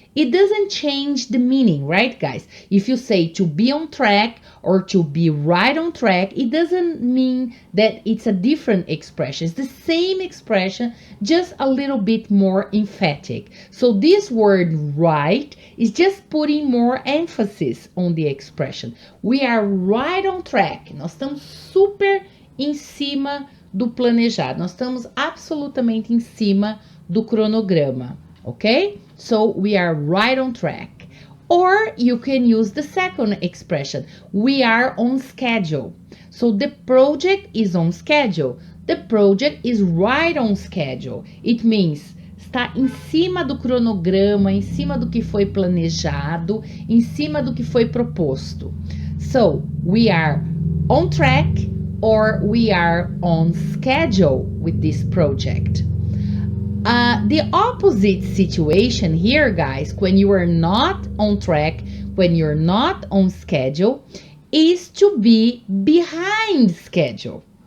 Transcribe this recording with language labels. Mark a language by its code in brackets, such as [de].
[en] It doesn't change the meaning, right, guys? If you say to be on track or to be right on track, it doesn't mean that it's a different expression. It's the same expression, just a little bit more emphatic. So this word right is just putting more emphasis on the expression. We are right on track. [pt] Nós estamos super em cima do planejado. Nós estamos absolutamente em cima do cronograma, ok? [en] So we are right on track. Or you can use the second expression. We are on schedule. So the project is on schedule. The project is right on schedule. It means [pt] está em cima do cronograma, em cima do que foi planejado, em cima do que foi proposto. [en] So we are on track or we are on schedule with this project. The opposite situation here, guys, when you are not on track, when you're not on schedule, is to be behind schedule.